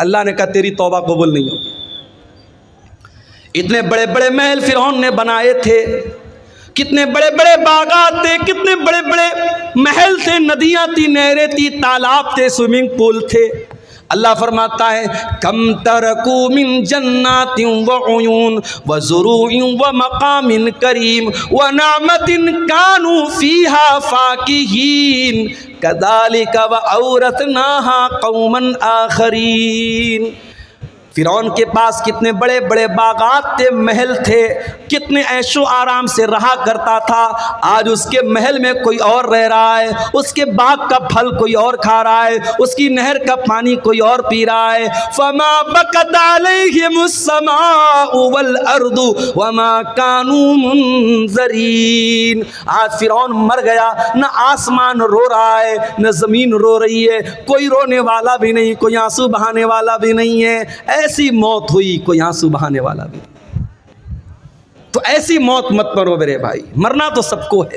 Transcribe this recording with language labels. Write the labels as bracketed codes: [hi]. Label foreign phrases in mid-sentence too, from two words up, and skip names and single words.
[hi] अल्लाह ने कहा तेरी तौबा कबूल नहीं होगी। इतने बड़े बड़े महल फिरौन ने बनाए थे, कितने बड़े बड़े बागात थे, कितने बड़े बड़े महल थे, नदियां थी, नहरें थी, तालाब थे, स्विमिंग पूल थे। अल्लाह फरमाता है [ar] كم تركوا من جنات وعيون وزروع ومقام كريم ونعمة كانوا فيها فاكهين كذلك وأورثناها قوما آخرين. [hi] फिरौन के पास कितने बड़े बड़े बागात थे, महल थे, कितने ऐशो आराम से रहा करता था। आज उसके महल में कोई और रह रहा है, उसके बाग का फल कोई और खा रहा है, उसकी नहर का पानी कोई और पी रहा है। [ar] فما بكت عليهم السماء والأرض وما كانوا منظرين. [hi] आज फिरौन मर गया, न आसमान रो रहा है, न ज़मीन रो रही है, कोई रोने वाला भी नहीं, कोई आंसू बहाने वाला भी नहीं है। ऐसी मौत हुई, कोई आंसू बहाने वाला भी। तो ऐसी मौत मत मरो मेरे भाई। मरना तो सबको है।